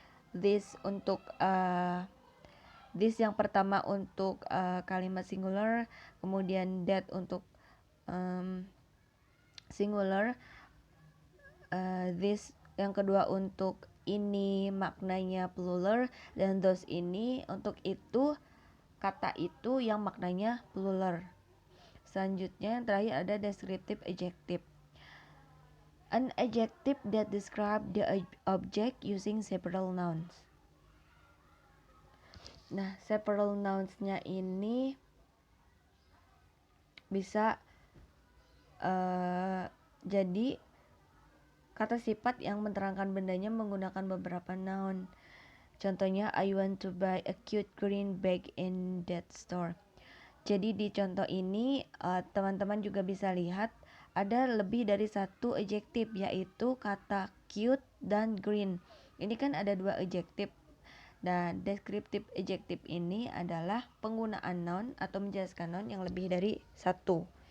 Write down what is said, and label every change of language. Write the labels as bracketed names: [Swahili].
[Indonesian] This untuk this yang pertama untuk kalimat singular, kemudian that untuk singular, this yang kedua untuk ini maknanya plural, dan those ini untuk itu, kata itu yang maknanya plural. Selanjutnya yang terakhir ada descriptive adjective. [English] An adjective that describe the object using several nouns. [Indonesian] Nah, several nouns-nya ini bisa jadi kata sifat yang menerangkan bendanya menggunakan beberapa noun. Contohnya, [English] I want to buy a cute green bag in that store. [Indonesian] Jadi di contoh ini teman-teman juga bisa lihat ada lebih dari satu adjektif, yaitu kata cute dan green. Ini kan ada dua adjektif. Dan descriptive adjective ini adalah penggunaan noun atau menjelaskan noun yang lebih dari satu.